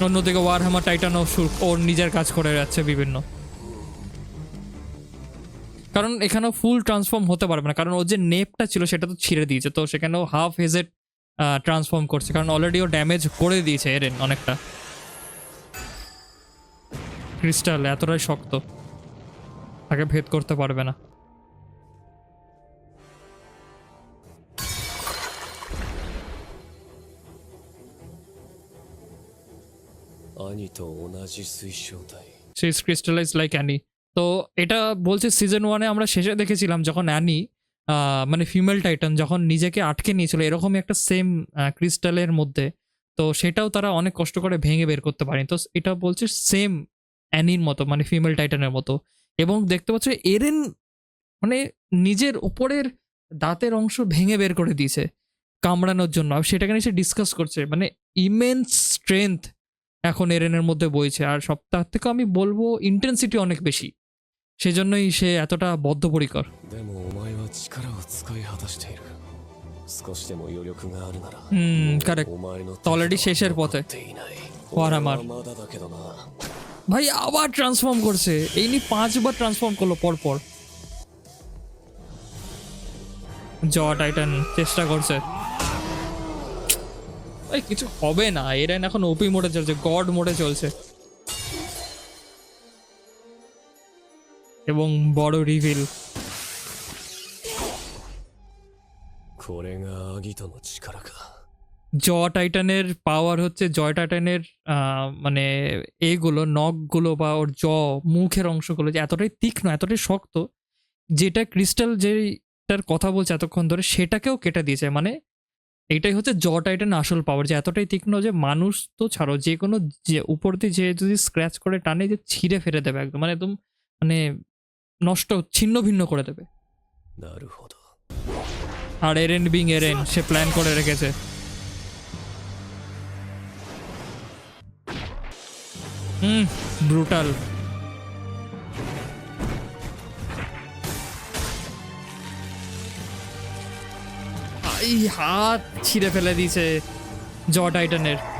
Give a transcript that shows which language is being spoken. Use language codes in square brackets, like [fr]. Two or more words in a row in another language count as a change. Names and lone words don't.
[bn] অন্যদিকে ওয়ারহ্যামার টাইটানও ওর নিজের কাজ করে যাচ্ছে বিভিন্ন, কারণ এখানেও [en] full transform [bn] হতে পারবে না, কারণ ওর যে নেপটা ছিল সেটা তো ছিঁড়ে দিয়েছে, তো সেখানেও [en] half hazed transform [bn] করছে, কারণ অলরেডি ও ড্যামেজ করে দিয়েছে এরেন অনেকটা। ক্রিস্টাল এতটাই শক্ত, তাকে ভেদ করতে পারবে না। [ja] 兄と同じ水晶体。 [en] she is crystallize like Annie. [bn] তো এটা বলছে সিজন 1-এ আমরা শেষে দেখেছিলাম যখন অ্যানি মানে ফিমেল টাইটান যখন নিজেকে আটকে নিয়েছিল এরকমই একটা সেম ক্রিস্টালের মধ্যে, তো সেটাও তারা অনেক কষ্ট করে ভেঙে বের করতে পারেনি। তো এটা বলছে সেম অ্যানির মতো, মানে ফিমেল টাইটানের মতো। এবং দেখতে পাচ্ছ এরেন মানে নিজের উপরের দাঁতের অংশ ভেঙে বের করে দিয়েছে কামড়ানোর জন্য, আর সেটাকে নিয়ে সে ডিসকাস করছে। মানে [en] immense strength [bn] এখন এরেনের মধ্যে বইছে, আর সপ্তাহ থেকে আমি বলবো ইন্টেন্সিটি অনেক বেশি, সেজন্যই সে এতটা বদ্ধপরিকর। [ja] でもお前は力を使い果たしている。少しでも余力があるなら、 [bn] কারেক্ট। [ja] お前の [bn] অলরেডি শেষের পথে [ja] 手いない。 [bn] ওয়ারহ্যামার [ja] まだだけどな。 [bn] ভাই আবার ট্রান্সফর্ম করছে, এই নিয়ে 5 বার ট্রান্সফর্ম করলো পরপর। জ টাইটান চেষ্টা করছে, ভাই কিছু হবে না, এরেন এখন ওপি মোডে চলছে, গড মোডে চলছে। এবং বড় রিভিল, [ja] これがアギトの力か。 [bn] জ টাইটানের পাওয়ার হচ্ছে জয় টাইটানের মানে এইগুলো নখগুলো বা ওর মুখের অংশগুলো যে এতটাই তীক্ষ্ণ এতটাই শক্ত, যেটা ক্রিস্টাল যেটার কথা বলছে এতক্ষণ ধরে সেটাকেও কেটে দিয়েছে। মানে এইটাই হচ্ছে জ টাইটান আসল পাওয়ার, যে এতটাই তীক্ষ্ণ যে মানুষ তো ছাড়ো যে কোনো যে উপর দিয়ে যে যদি স্ক্র্যাচ করে টানে যে ছিঁড়ে ফেলে দেবে একদম, মানে একদম মানে নষ্ট ছিন্ন ভিন্ন করে দেবে। [ja] なるほど。 [bn] আর এরেন বিং এরেন সে প্ল্যান করে রেখেছে। ব্রুটাল। এই হাত ছিঁড়ে ফেলে দিয়েছে জ টাইটানের।